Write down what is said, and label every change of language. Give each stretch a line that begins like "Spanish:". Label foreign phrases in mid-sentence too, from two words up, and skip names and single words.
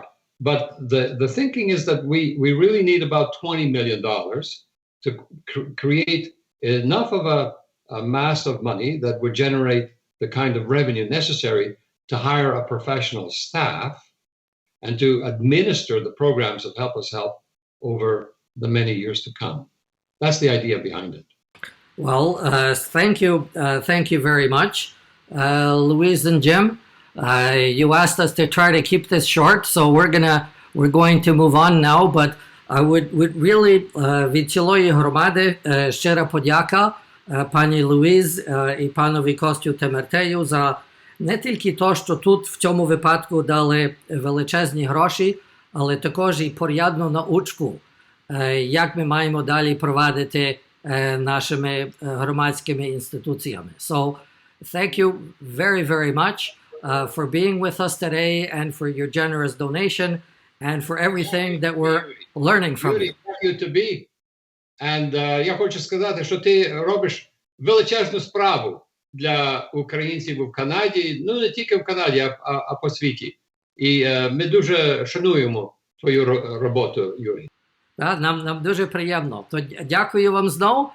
English: But the thinking is that we really need about $20 million to create enough of a mass of money that would generate the kind of revenue necessary to hire a professional staff and to administer the programs of Help Us Help over the many years to come. That's the idea behind it. Well, thank you very much, Louise and Jim. You asked us to try to keep this short, so we're going to move on now. But I would really
Ukrainian: від цілої громади щира подяка пані Луїз і панові Костю Темертею за не тільки то, що тут в цьому випадку дали величезні гроші, але також і порядну научку, як ми маємо далі провадити нашими громадськими інституціями.
English: So, thank you very, very much for being with us today and for your generous donation and for everything that we're learning from you.
Ukrainian: Dякую тобі. And я хочу сказати, що ти робиш величезну справу для українців в Канаді, ну не тільки в Канаді, а по світі. І ми дуже шануємо твою роботу, Юрій. Нам дуже приємно. То дякую вам знов.